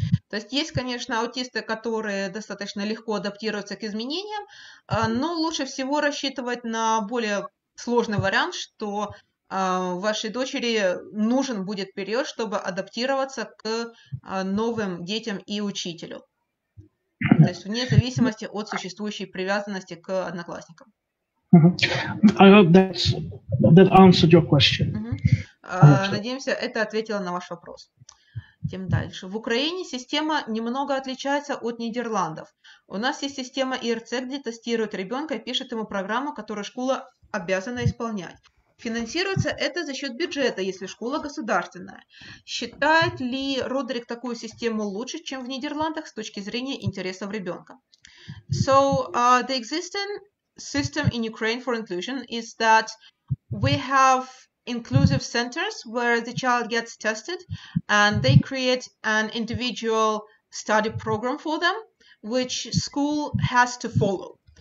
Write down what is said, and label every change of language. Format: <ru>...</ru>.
<ru>То есть, конечно, аутисты, которые достаточно легко адаптируются к изменениям, но лучше всего рассчитывать на более сложный вариант, что вашей дочери нужен будет период, чтобы адаптироваться к новым детям и учителю. То есть вне зависимости от существующей привязанности к одноклассникам.</ru> <en>I hope that answered your question.</en> <ru>Надеемся, это ответило на ваш вопрос. Тем дальше. В Украине система немного отличается от Нидерландов. У нас есть система ИРЦ, где тестируют ребенка и пишет ему программу, которую школа обязана исполнять. Финансируется это за счет бюджета, если школа государственная. Считает ли Родерик такую систему лучше, чем в Нидерландах с точки зрения интересов ребенка?</ru> <en>So, the existing system in Ukraine for inclusion is that we have inclusive centers where the child gets tested and they create an individual study program for them, which school has to follow.</en>